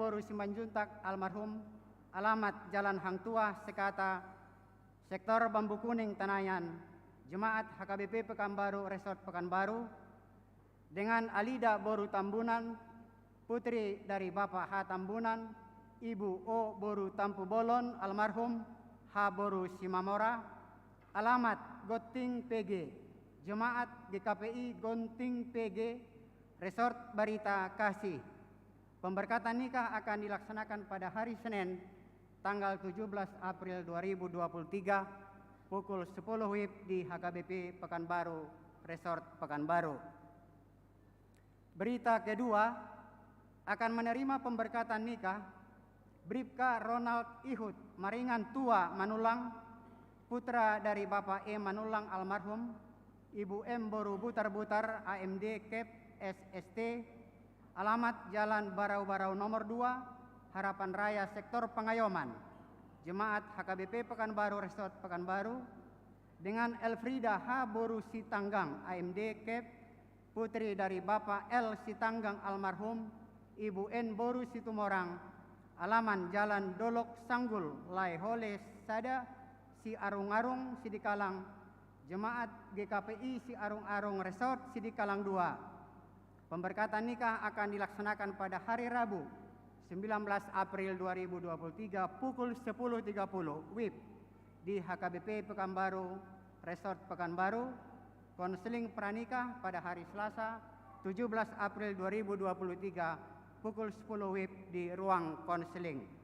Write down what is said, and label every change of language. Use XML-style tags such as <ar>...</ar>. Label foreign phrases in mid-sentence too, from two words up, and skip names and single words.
<id>Boru Simanjuntak almarhum, alamat Jalan Hang Tua, Sekata, sektor Bambu Kuning, Tenayan, Jemaat HKBP Pekanbaru Resort Pekanbaru, dengan Alida Boru Tambunan, putri dari Bapak H. Tambunan, Ibu O. Boru Tampu Bolon almarhum, H. Boru Simamora, alamat Goting PG, Jemaat GKPI Gonting PG, Resort Barita Kasih. Pemberkatan nikah akan dilaksanakan pada hari Senin, tanggal 17 April 2023, pukul 10 WIB di HKBP Pekanbaru, Resort Pekanbaru. Berita kedua, akan menerima pemberkatan nikah Bribka Ronald Ihud Maringan Tua Manulang, putra dari Bapak E. Manulang almarhum, Ibu M. Boru Butar-Butar AMD Kep SST, alamat Jalan Barau-Barau nomor 2, Harapan Raya, sektor Pengayoman, Jemaat HKBP Pekanbaru Resort Pekanbaru, dengan Elfrida H. Boru Sitanggang AMD Kep, putri dari Bapak L. Sitanggang almarhum, Ibu N. Boru Situmorang, alaman Jalan Dolok Sanggul Lai Hole Sada, Si Arung-Arung Sidikalang, Jemaat GKPI Si Arung-Arung Resort Sidikalang 2. Pemberkatan nikah akan dilaksanakan pada hari Rabu 19 April 2023 pukul 10.30 WIB di HKBP Pekanbaru Resort Pekanbaru. Konseling pranikah pada hari Selasa 17 April 2023 pukul 10 WIB di ruang konseling.</id>